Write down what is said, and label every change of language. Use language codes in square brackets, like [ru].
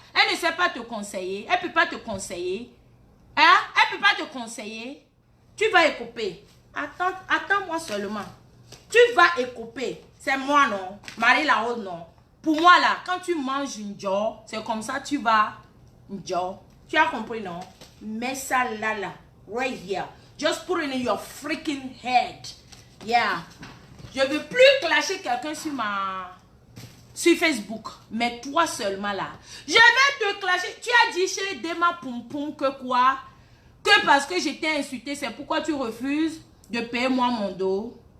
[fr] Elle ne sait pas te conseiller. Elle ne peut pas te conseiller. Hein? Elle ne peut pas te conseiller. Tu vas écoper. Attends-moi seulement. Tu vas écoper. C'est moi, non? Marie Larose, non? Pour moi, là, quand tu manges une jaw, c'est comme ça, tu vas... Une jaw. Tu as compris, non? Mets ça là, là. [en] Right here. Just put it in your freaking head. Yeah. [fr] Je ne veux plus clasher quelqu'un sur Facebook. Mais toi seulement, là. Je vais te clasher. Tu as dit chez Dema Poum Poum que quoi? Que parce que j'étais insultée, c'est pourquoi tu refuses de payer moi mon dos?